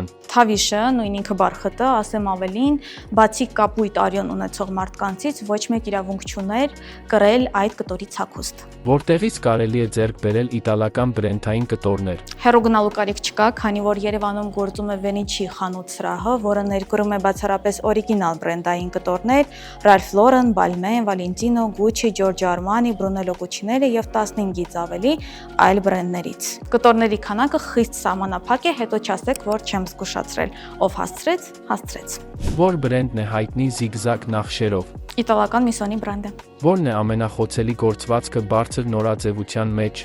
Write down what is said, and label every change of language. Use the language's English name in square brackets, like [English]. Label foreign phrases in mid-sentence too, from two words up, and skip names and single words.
[Armenian] Թավիշը, նույն ինքը բարխտը, ասեմ ավելին, բացի կապույտ արյուն ունեցող մարդկանցից ոչ մեկ իրավունք չուներ կրել այդ կտորի ցակուստ։ Որտեղից կարելի է ձեռք բերել իտալական բրենդային կտորներ։ Հեռու գնալու կարիք չկա, քանի որ Երևանում գործում է Վենիչի խանութ սրահը, որը ներկրում է բացառապես օրիգինալ բրենդային կտորներ Ralph Lauren, Balmain, Valentino, Gucci, Giorgio Armani, Brunello Cucinelli եւ 15-ից ավելի այլ բրենդներից։ Կտորների քանակը խիստ սահմանափակ է, հետո չասեք, որ չեմ զգուշացրել, ով հասցրեց, հասցրեց։ Որ բրենդն է հայտնի զիգզագ նախշերով։ Իտալական Missoni բրենդը։ Որն է ամենախոցելի գործվածքը բարձր նորաձևության մեջ։